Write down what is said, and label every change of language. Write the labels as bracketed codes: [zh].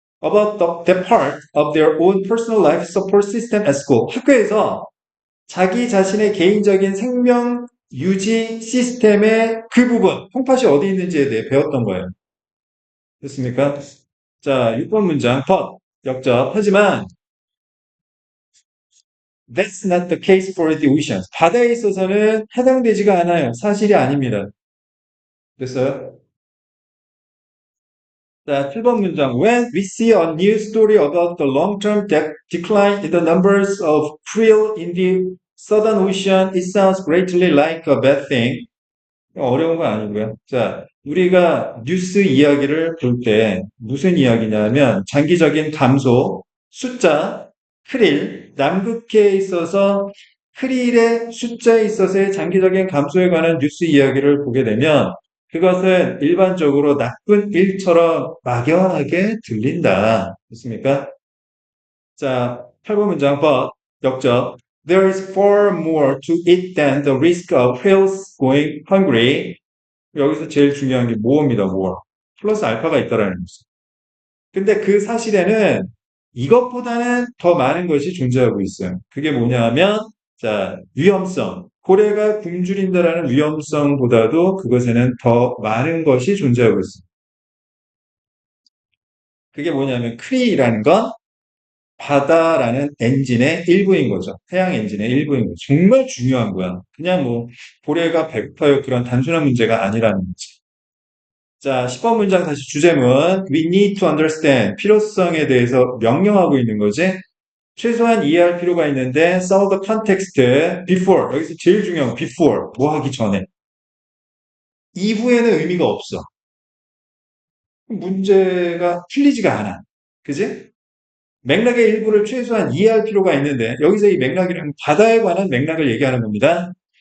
[en] About that part of their own personal life support system at school. [ko] 학교에서 자기 자신의 개인적인 생명 유지 시스템의 그 부분, 콩팥이 어디 있는지에 대해 배웠던 거예요. 됐습니까? 자, 6번 문장, but, 역접. 하지만, [en] that's not the case for the oceans. [ko] 바다에 있어서는 해당되지가 않아요. 사실이 아닙니다. 됐어요? 자, 7번 문장. [en] When we see a new story about the long-term decline in the numbers of krill in the Southern Ocean, it sounds greatly like a bad thing. [ko] 어려운 건 아니고요. 자, 우리가 뉴스 이야기를 볼 때 무슨 이야기냐면 장기적인 감소, 숫자, 크릴, 남극해에 있어서 크릴의 숫자에 있어서의 장기적인 감소에 관한 뉴스 이야기를 보게 되면 그것은 일반적으로 나쁜 일처럼 막연하게 들린다. 됐습니까? 자, 8번 문장 but 역적. [en] There is far more to it than the risk of whales going hungry. [ko] 여기서 제일 중요한 게 more입니다, more. 플러스 알파가 있다라는 거죠. 근데 그 사실에는 이것보다는 더 많은 것이 존재하고 있어요. 그게 뭐냐면, 자, 위험성. 고래가 굶주린다라는 위험성보다도 그것에는 더 많은 것이 존재하고 있어요. 그게 뭐냐면, 크리라는 건 바다라는 엔진의 일부인 거죠. 해양 엔진의 일부인 거죠. 정말 중요한 거야. 그냥 뭐, 고래가 배고파요. 그런 단순한 문제가 아니라는 거지. 자, 10번 문장 다시 주제문. [en] We need to understand. [ko] 필요성에 대해서 명령하고 있는 거지. 최소한 이해할 필요가 있는데, [en] some of the context before. [ko] 여기서 제일 중요한 거, before. 뭐 하기 전에. 이후에는 의미가 없어. 문제가 풀리지가 않아. 그지? 맥락의 일부를 최소한 이해할 필요가 있는데, 여기서 이 맥락이란 바다에 관한 맥락을 얘기하는 겁니다.